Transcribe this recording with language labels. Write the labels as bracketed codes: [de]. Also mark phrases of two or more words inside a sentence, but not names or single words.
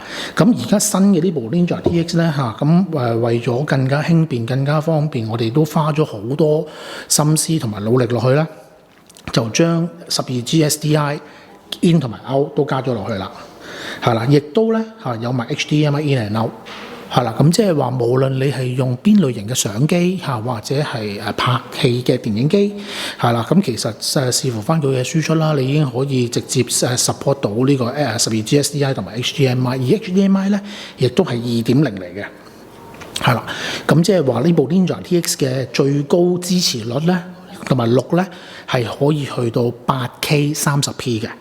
[yue] 咁而家新嘅呢部 Ninja TX 咧咁為咗更加輕便、更加方便，我哋都花咗好多心思同埋努力落去啦，就將12G SDI in 同埋 out 都加咗落去啦，係啦。亦都咧有埋 HDMI [en] in and out。 [yue] 係啦，咁即係話，無論你係用邊類型嘅相機或者係拍戲嘅電影機，係啦，咁其實視乎翻佢嘅輸出啦，你已經可以直接support 到呢個12G SDI 同埋 HDMI， 而 HDMI 咧亦都係2.0嚟嘅，係啦，咁即係話呢部 Ninja TX 嘅最高支持率咧，同埋錄咧係可以去到 8K 30p 嘅。